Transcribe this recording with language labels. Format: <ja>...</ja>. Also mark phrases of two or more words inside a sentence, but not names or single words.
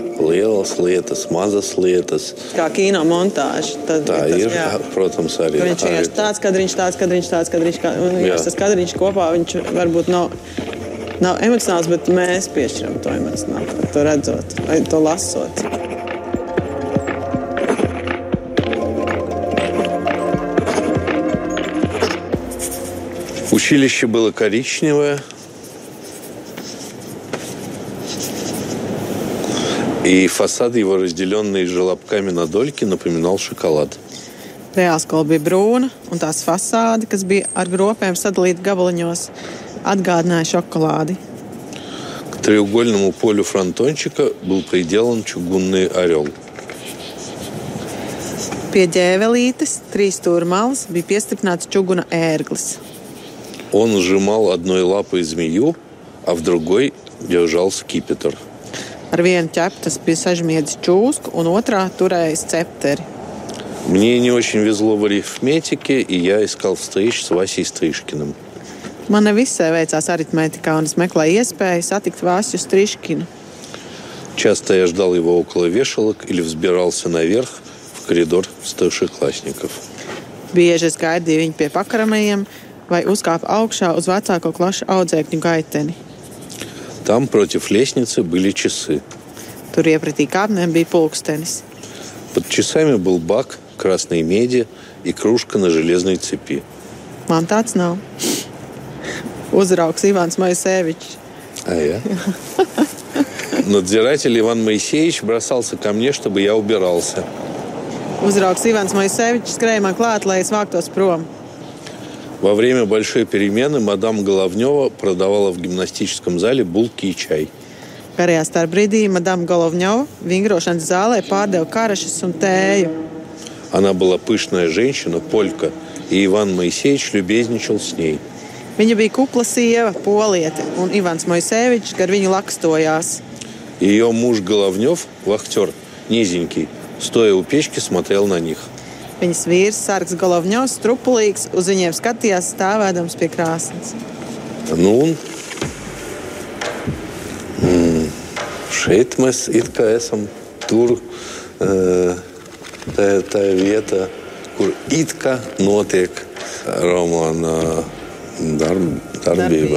<lv>Lielas lietas, mazas lietas. Kā kino montāža. Tā ir, protams, arī. Viņš vienkārši tāds kadriņš, tas kadriņš kopā, viņš varbūt nav emocionāls, bet mēs piešķiram to emocionāli, to redzot vai to lasot.</lv> <ru>Училище было коричневое. И фасад его, разделенный желобками на дольки, напоминал шоколад.</ru> <lv>Reālskola bija brūna, un tās fasāde, kas bija ar gropēm sadalīta gabaliņos, atgādināja šokolādi.</lv> <ru>К треугольному полю фронтончика был приделан чугунный орел.</ru> <lv>Pie ģēvelītes, 3 stūra malas, bija piestiprināts čuguna ērglis.</lv> <ru>Он сжимал одной лапой змею, а в другой держал скипетр.</ru> <lv>Ar vienu ķepu tas bija sažmiedzis čūsku, un otrā turēja cepteri.</lv> <ru>Мне не очень везло в арифметике, и я искал встреч с Васей Стрижкиным.</ru> <lv>Man nevisai veicās aritmētikā, un es meklēju iespēju satikt Vāsju Striškinu.</lv> <ru>Часто я ждал его около вешалок или взбирался наверх в коридор старшеклассников.</ru> <lv>Bieži es gaidīju viņu pie pakaramajiem vai uzkāpu augšā uz vecāko klašu audzēkņu gaiteni.</lv> <ru>Там против лестницы были часы.</ru> <lv>Tur iepratī kāpnēm bija pulkstenis.</lv> <ru>Под часами был бак красной меди и кружка на железной цепи.</ru> <lv>Man tāds nav. Uzraugs Иван Моисеевич.</lv> <ru>А я? Надзиратель Иван Моисеевич бросался ко мне, чтобы я убирался.</ru> <lv>Uzraugs Ivans Moisēvičs skrēja man klāt, lai es vāktos prom.</lv> <ru>Во время большой перемены мадам Головнева продавала в гимнастическом зале булки и чай.</ru> <lv>Pērējā starpbrīdī madama Головņova vingrošanas zālē pārdeva karašas un tēju.</lv> <ru>Она была пышная женщина, полька, и Иван Моисеевич любезничал с ней.</ru> <lv>Viņa bija kupla sieva, poliete, un Ivans Moisēvičs gar viņu lakstojās.</lv> <ru>Ее муж Головнев, вахтер, низенький, стоя у печки, смотрел на них.</ru> <lv>Viņas vīrs, sargs Головņovs, strupulīgs, uz viņiem skatījās stāvēdams pie krāsnes. Nu, šeit mēs it kā esam tur, tā vieta, kur it kā notiek romāna darbība.</lv>